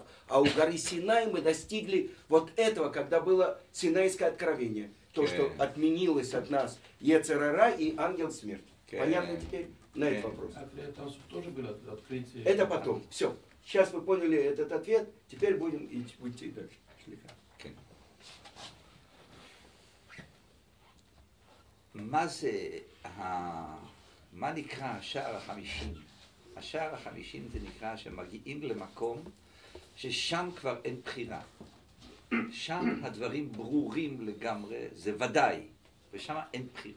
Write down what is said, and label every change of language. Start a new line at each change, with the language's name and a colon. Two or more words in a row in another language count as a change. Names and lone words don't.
Russian: А у горы Синай мы достигли вот этого, когда было Синайское откровение. То, что отменилось от нас
Hebrew: יצר הרע
Russian: и ангел смерти. Понятно теперь на этот вопрос? Тоже было открытие. Это потом. Все. Сейчас вы поняли этот ответ, теперь будем идти дальше.
Hebrew: מה נקרא השער ה-50? השער ה-50 זה נקרא שמגיעים למקום ששם כבר אין בחירה. שם הדברים ברורים לגמרי, זה ודאי, ושם אין בחירה.